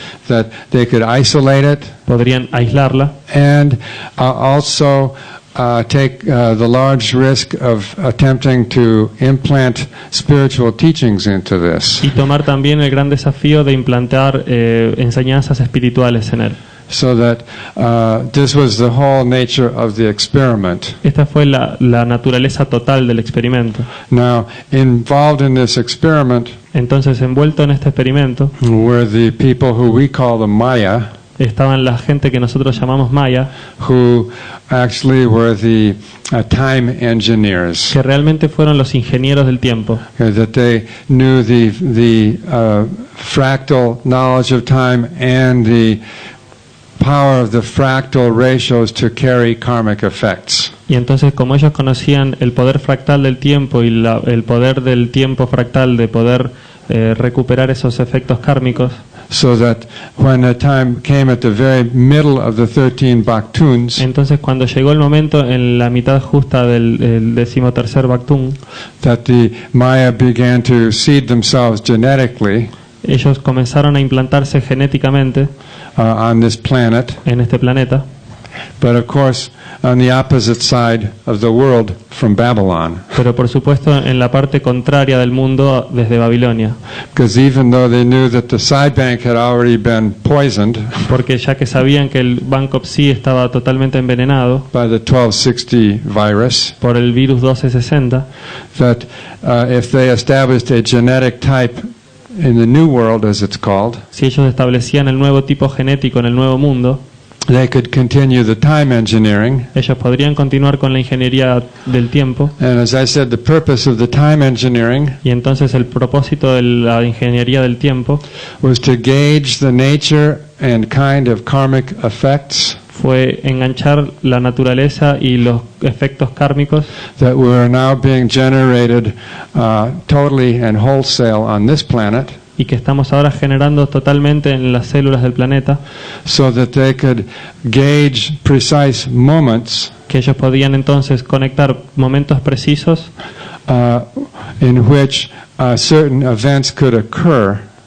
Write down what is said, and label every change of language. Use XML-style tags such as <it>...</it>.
<en>that they could isolate it</en> <es>podrían aislarla</es> <en>and also take the large risk of attempting to implant spiritual teachings into this.</en> <es>y tomar también el gran desafío de implantar enseñanzas espirituales en él.</es> <en>So that this was the whole nature of the experiment.</en> <es>Esta fue la naturaleza total del experimento.</es> <en>Now, involved in this experiment</en> <es>Entonces, envuelto en este experimento,</es> <en>were the people who we call the Maya,</en> <es>estaban la gente que nosotros llamamos maya,</es> <en>who actually were the time engineers.</en> <es>que realmente fueron los ingenieros del tiempo,</es> <en>That they knew the fractal knowledge of time and the power of the fractal ratios to carry karmic effects.</en> <es>y entonces como ellos conocían el poder fractal del tiempo y el poder del tiempo fractal de poder recuperar esos efectos kármicos,</es> <en>So that when the time came at the very middle of the 13 Baktuns,</en> <es>entonces cuando llegó el momento en la mitad justa del 13º Baktun,</es> <en>that the Maya began to seed themselves genetically</en> <es>ellos comenzaron a implantarse genéticamente</es> <en>on this planet.</en> <es>en este planeta,</es> <en>But of course, on the opposite side of the world from Babylon.</en> <es>pero por supuesto en la parte contraria del mundo desde Babilonia,</es> <en>Because even though they knew that the side bank had already been poisoned</en> <es>porque ya que sabían que el Banco Psi estaba totalmente envenenado</es> <en>by the 1260 virus,</en> <es>por el virus 1260,</es> <en>that if they established a genetic type in the new world, as it's called,</en> <es>si ellos establecían el nuevo tipo genético en el nuevo mundo,</es> <en>they could continue the time engineering.</en> <es>ellos podrían continuar con la ingeniería del tiempo.</es> <en>And as I said, the purpose of the time engineering</en> <es>Y entonces el propósito de la ingeniería del tiempo</es> <en>was to gauge the nature and kind of karmic effects</en> <es>fue enganchar la naturaleza y los efectos kármicos</es> <en>that were now being generated totally and wholesale on this planet,</en> <es>y que estamos ahora generando totalmente en las células del planeta,</es> <en>so that they could gauge precise moments</en> <es>que ellos podían entonces conectar momentos precisos</es> <en>in which certain events could occur</en>